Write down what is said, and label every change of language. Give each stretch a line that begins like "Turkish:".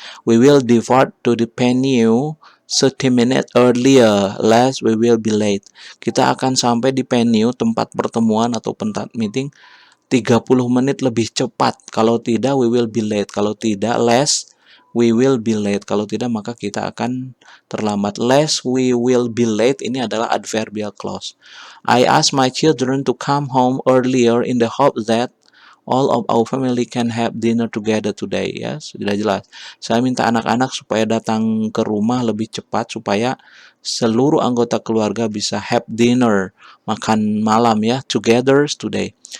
English: We will depart to the venue 30 minutes earlier, lest we will be late.
Indonesian: Kita akan sampai di venue tempat pertemuan atau tempat meeting 30 menit lebih cepat. Kalau tidak,
English: we will be late. Kalau tidak, less we will be late.
Indonesian: Kalau tidak, maka kita akan terlambat.
English: Less we will be late
Indonesian: ini adalah
English: adverbial clause. I ask my children to come home earlier in the hope that all of our family can have dinner together today.
Indonesian: Ya, sudah jelas. Saya minta anak-anak supaya datang ke rumah lebih cepat supaya seluruh anggota keluarga bisa
English: have dinner,
Indonesian: makan malam ya,
English: together today.